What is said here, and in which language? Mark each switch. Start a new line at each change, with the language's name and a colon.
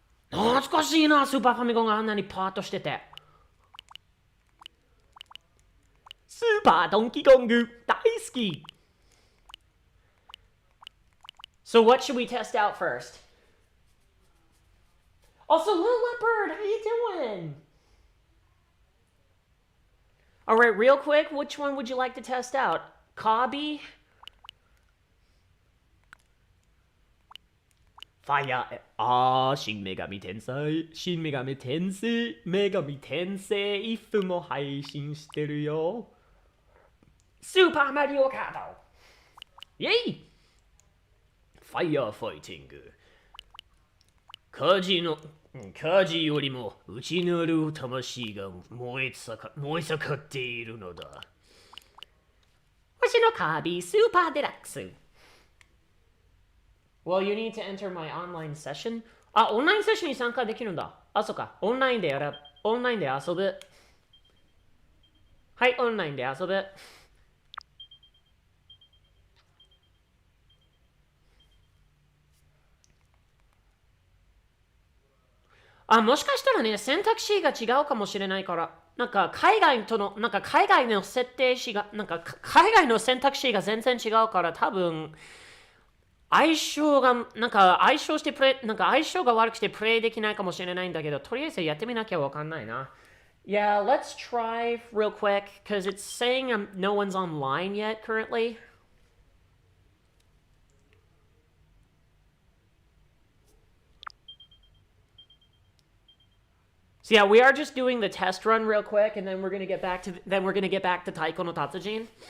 Japanese: 懐かしいな、スーパーファミコンがあんなにパーッとしてて。スーパードンキーコング大好き。
English: So what should we test out first? Also, Little Leopard, how you doing? Alright, real quick, which one would you like to test out? Kabi?
Japanese: Fire. 新女神転生。新女神転生。女神転生 if も配信してるよ。スーパーマリオカート。イェイ！ファイヤーファイティング。火事よりも内なる魂が燃え盛っているのだ。星のカービィスーパーデラックス。
English: Well, you need to enter my online session.
Japanese: あ、オンラインセッションに参加できるんだ。あ、そっか。オンラインで遊ぶ。はい、オンラインで遊ぶ。あ、もしかしたらね、選択肢が違うかもしれないから。なんか海外との、なんか海外の設定肢が、なんか海外の選択肢が全然違うから多分、相性が、なんか相性してプレイ、なんか相性が悪くてプレイできないかもしれないんだけど、とりあえずやってみなきゃわかんないな。
English: Yeah, let's try real quick, because it's saying no one's online yet currently. So yeah, we are just doing the test run real quick, and then we're gonna get back to Taiko no Tatsujin.